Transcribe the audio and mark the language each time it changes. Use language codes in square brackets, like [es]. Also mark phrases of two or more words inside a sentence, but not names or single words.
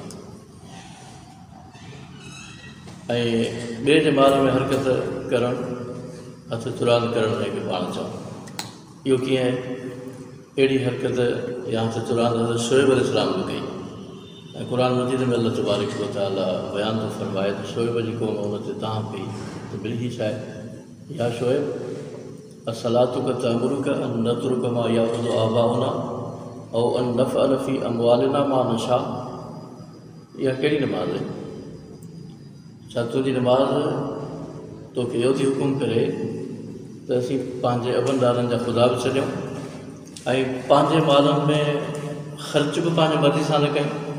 [sd] ऐं ॿिए जे माल में हरकत करणु, हथ चुराद करणु जंहिंखे पाण चऊं, इहो कीअं आहे? अहिड़ी हरकत या हथ चुराद हज़रत शोएब अलैहिस्सलाम बि कई। ऐं क़ुरान मजीद में [ar] الله تبارك وتعالى [sd] बयानु थो फरमाए त शोएब जी क़ौम हुन ते तव्हां कई त बिल्ही छा आहे? [ar] يا شعيب أصلاتك تأمرك أن نترك ما يعبد آباؤنا أو أن نفعل في أموالنا ما نشاء. [sd] इहा कहिड़ी नमाज़ आहे? छा तुंहिंजी नमाज़ तोखे इहो थी हुकुम करे त असीं पंहिंजे अबनदारनि जा ख़ुदा बि छॾियूं ऐं पंहिंजे मालनि में ख़र्च बि पंहिंजे मर्ज़ी सां न कयूं?